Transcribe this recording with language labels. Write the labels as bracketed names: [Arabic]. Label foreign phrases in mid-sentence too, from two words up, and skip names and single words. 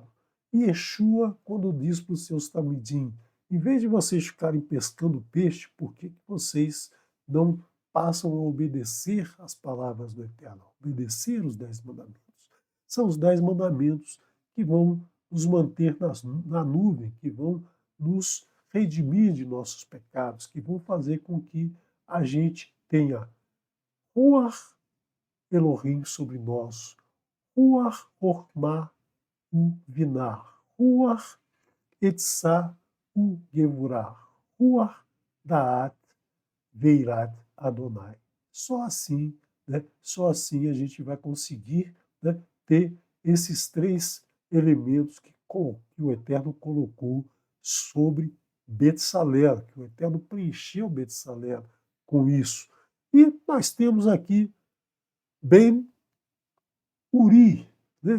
[Portuguese] E Yeshua, quando diz para os seus tamidim, em vez de vocês ficarem pescando peixe, por que vocês não passam a obedecer as palavras do Eterno, obedecer os 10 mandamentos? São os 10 mandamentos que vão nos manter na nuvem, que vão nos redimir de nossos pecados, que vão fazer com que a gente tenha [Hebrew] רוח אלוהים [Portuguese] sobre nós, [Hebrew] רוח חכמה ובינה, רוח עצה וגבורה, רוח דעת ויראת ה. [Portuguese] Só assim, né, só assim a gente vai conseguir, né, ter esses 3 elementos que o Eterno colocou sobre Betsalel, que o Eterno preencheu Betsalel com isso. E nós temos aqui Ben Uri, né?